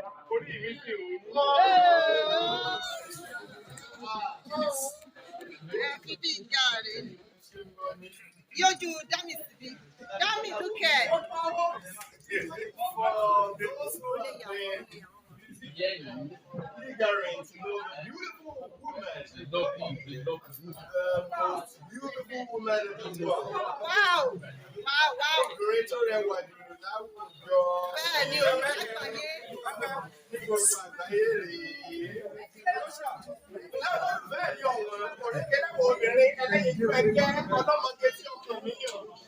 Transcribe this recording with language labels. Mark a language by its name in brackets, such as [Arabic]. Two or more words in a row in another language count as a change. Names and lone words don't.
[Yoruba] Orí mi sì wù. Ẹ fi bí ìyá rẹ̀. Yójú Dami síbí. Dami, [English] look here. For those who have been ignorant, you know, the beautiful woman, the most beautiful woman in the world. Wow. Wow, wow. [Yoruba] Obìnrin tó rẹwà jù láwùjọ. Bẹ́ẹ̀ ni o, lágbàáyé. Ní gbogbo àgbáyé rèé. Bẹ́ẹ̀ ni ọ̀wọ́n, kò ní kéré wo obìnrin ẹlẹ́yin ju ẹgbẹ́ ọlọ́mọge tí ọkàn mi yàn.